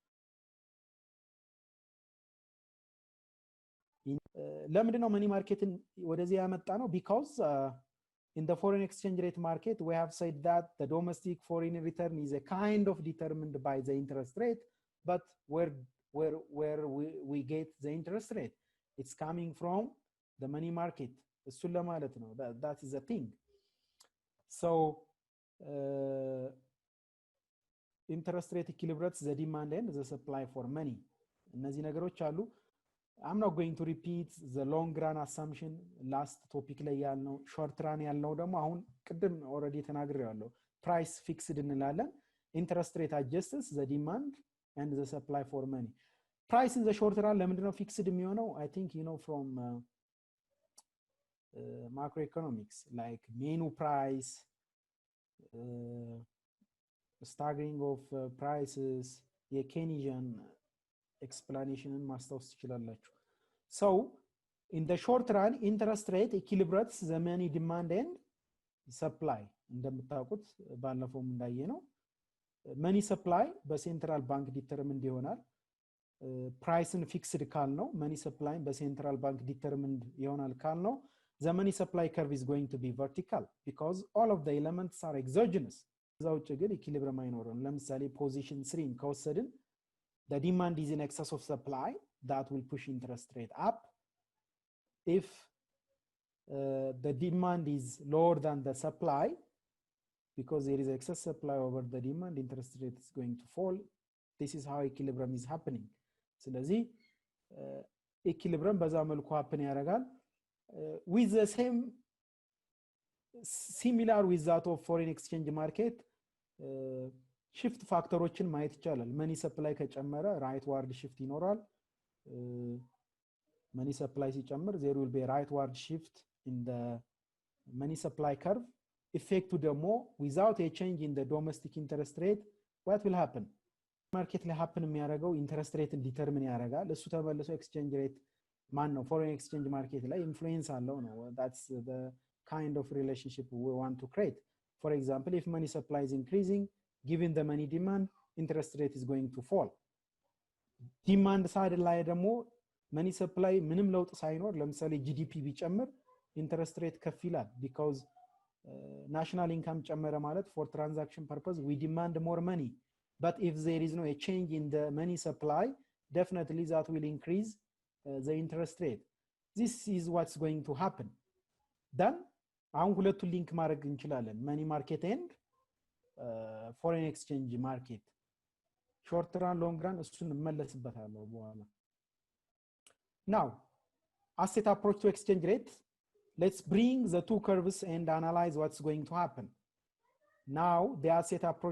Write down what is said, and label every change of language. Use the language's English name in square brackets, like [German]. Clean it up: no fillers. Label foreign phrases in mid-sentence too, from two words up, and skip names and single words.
[English] ለምንድነው money market [Amharic] ወደዚህ ያመጣ ነው [English] because in the foreign exchange rate market we have said that the domestic foreign return is a kind of determined by the interest rate but where we get the interest rate it's coming from the money market [Amharic] እሱን ለማለት ነው [English] that is a thing so interest rate equilibrates the demand and the supply for money [Amharic] እነዚህ ነገሮች አሉ [English] I'm not going to repeat the long run assumption last topic [Amharic] ላይ ያልነው [English] short run [Amharic] ያልነው ደግሞ አሁን ቅድም [English] already ተናግሬያለሁ price fixed እንላለን interest rate adjusts the demand and the supply for money price in the short run ለምንድነው fixed የሚሆነው I think you know from macroeconomics like menu price staggering of prices [Amharic] የኬኒዥን ኤክስፕላኔሽንን ማስታወስ ትችላላችሁ [English] so in the short run interest rate equilibrates the money demand and supply [Amharic] እንደምታውቁት ባለፈው እንዳየነው [English] money supply [Amharic] በሴንትራል ባንክ ዲተርሚንድ ይሆናል ፕራይስን ፊክስድ ካል ነው [English] money supply [Amharic] በሴንትራል ባንክ ዲተርሚንድ ይሆናል ካል ነው [English] the money supply curve is going to be vertical because all of the elements are exogenousዛውጭ [Amharic] ግን ኢኩሊብሪየም አይኖርም ለምሳሌ ፖዚሽን 3 ከወሰድን [English] the demand is in excess of supply that will push interest rate up if the demand is lower than the supply because there is excess supply over the demand interest rate is going to fall this is how equilibrium is happening ስለዚህ equilibrium [Amharic] በዛ መልኩ [English] happen ያደርጋል with the same similar with that of foreign exchange market shift [Amharic] ፋክተሮችን ማየት ይቻላል [English] money supply ከጨመረ rightward shift ይኖራል money supply ሲጨምር there will be a rightward shift in the money supply curve effect ደግሞ without a change in the domestic interest rate what will happen market ላይ happen የሚያደርገው interest rate determine [Amharic] ያደርጋል እሱ ተመልሶ [English] exchange rate [Amharic] ማን ነው [English] foreign exchange market ላይ influence [Amharic] አለው ነው [English] that's the kind of relationship we want to create for example if money supply is increasing given the money demand interest rate is going to fall demand side [Amharic] ላይ ደግሞ [English] money supply [Amharic] ምንም ለውጥ ሳይኖር ለምሳሌ [English] GDP ቢጨምር interest rate [Amharic] ከፍ ይላል [English] because national income [Amharic] ጨመረ ማለት [English] for transaction purpose we demand more money but if there is no a change in the money supply definitely that will increase the interest rate this is what's going to happen then [Amharic] አሁን ሁለቱ ሊንክ ማድረግ እንችላለን [English] money market and foreign exchange market short run long run [Amharic] እሱን እንመለስበታለን በኋላ [English] now asset approach to exchange rate let's bring the two curves and analyze what's going to happen now the asset approach